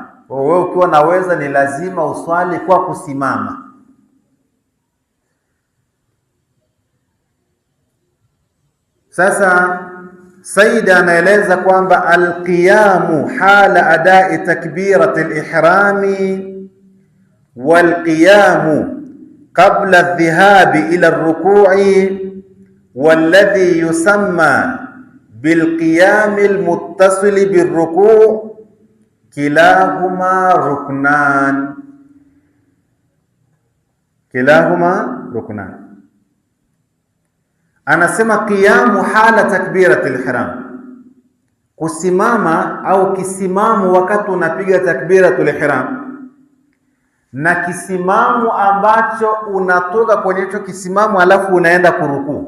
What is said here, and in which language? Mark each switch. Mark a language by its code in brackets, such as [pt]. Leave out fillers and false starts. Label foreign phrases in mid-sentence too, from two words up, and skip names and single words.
[sw] Wewe ukiwa naweza, ni lazima uswali kwa kusimama. Sasa Sayyid anaeleza kwamba [ar] القيام حال أداء تكبيرة الإحرام والقيام قبل الذهاب إلى الركوع والذي يسمى بالقيام المتصل بالركوع كلاهما ركنان. [sw] Anasema [ar] قيام حال تكبيرة الإحرام, [sw] kusimama au kisimamo wakati unapiga [ar] تكبيرة الإحرام, [sw] na kisimamo ambacho unatoka kwenye hicho kisimamo alafu unaenda kurukuu.